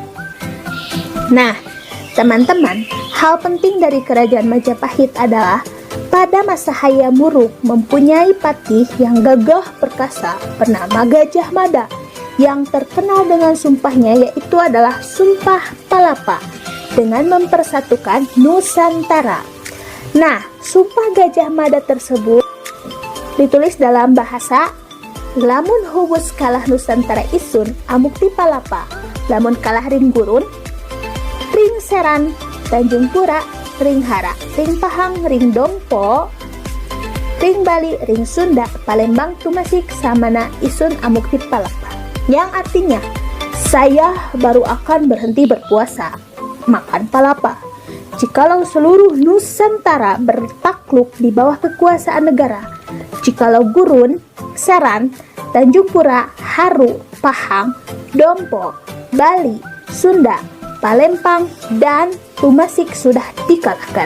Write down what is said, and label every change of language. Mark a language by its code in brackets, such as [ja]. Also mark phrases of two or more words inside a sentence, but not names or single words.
[id] Nah, teman-teman, hal penting dari Kerajaan Majapahit adalah pada masa Hayam Wuruk mempunyai patih yang gagah perkasa bernama Gajah Mada yang terkenal dengan sumpahnya, yaitu adalah Sumpah Palapa dengan mempersatukan Nusantara. Nah, Sumpah Gajah Mada tersebut ditulis dalam bahasa [kaw] lamun hubus kalah Nusantara isun amukti palapa, lamun kalah ring gurun, ring seran, Tanjung Pura, ring hara, ring pahang, ring dompo, ring Bali, ring Sunda, Palembang, Tumasik, samana isun amukti palapa. [id] Yang artinya, saya baru akan berhenti berpuasa, makan palapa, jikalau seluruh Nusantara bertakluk di bawah kekuasaan negara. Jikalau gurun, seran, Tanjung Pura, haru, pahang, dompo, Bali, Sunda, Palembang, dan Tumasik sudah dikalahkan.